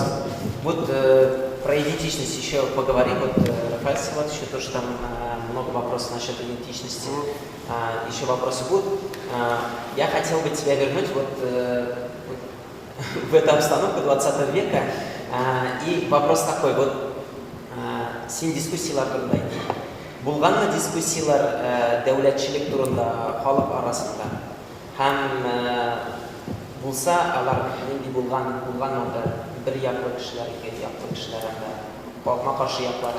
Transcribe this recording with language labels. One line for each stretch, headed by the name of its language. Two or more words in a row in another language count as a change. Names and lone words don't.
Russian: Вот про идентичность еще поговорим. Вот Рафаэль Сават еще тоже там много вопросов насчет идентичности. Еще вопросы будут. Я хотел бы тебя вернуть вот в эту обстановку 20 века. И вопрос такой,
Tatar: вот сен дискуссиялар турында булганмы дискуссиялар дәүләтчелек турында халык арасында һәм булса алар нинди булганмы бер яклы кешеләр, ике яклы кешеләр калма каршы яклары.